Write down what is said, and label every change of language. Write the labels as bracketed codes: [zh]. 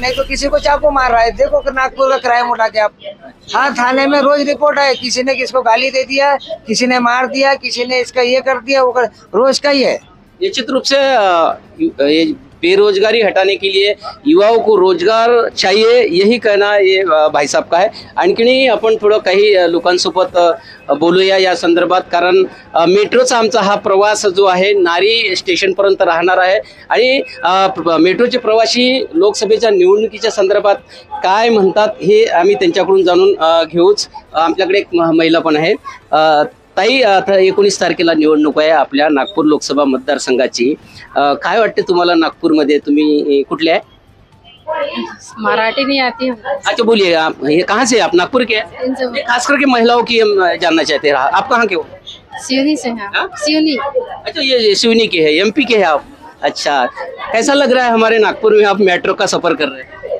[hi] नहीं तो किसी को चाकू मार रहा है. देखो नागपुर का क्राइम उठा के आप. हाँ, थाने में रोज रिपोर्ट है, किसी ने किसको गाली दे दिया, किसी ने मार दिया, किसी ने इसका ये कर दिया, वो कर. रोज का ही है. निश्चित रूप से ये बेरोजगारी हटाने के लिए युवाओं को रोजगार चाहिए, यही कहना ये भाई साहब का [mr] आहे. आणखीनही आपण थोडं काही लोकांसोबत बोलूया या संदर्भात, कारण मेट्रोचा आमचा हा प्रवास जो आहे नारी स्टेशनपर्यंत राहणार आहे. आणि मेट्रोचे प्रवासी लोकसभेच्या निवडणुकीच्या संदर्भात काय म्हणतात हे आम्ही त्यांच्याकडून जाणून घेऊच. आमच्याकडे एक महिला पण आहे. ताई, आता 19 तारखेला निवडणूक आहे आपल्या नागपूर लोकसभा मतदारसंघाची. काय वाटते तुम्हाला नागपूरमध्ये? तुम्ही कुठले आहे? [hi] मराठी नहीं आती है। अच्छा बोलिए, आप ये कहाँ से? आप नागपुर के हैं? ये खास करके महिलाओं की हम जानना चाहते हैं, आप कहाँ के हो? सिवनी से हैं। हाँ? सिवनी। अच्छा, ये सिवनी के है, एमपी के हैं आप? अच्छा, कैसा लग रहा है हमारे नागपुर में आप मेट्रो का सफर कर रहे हैं?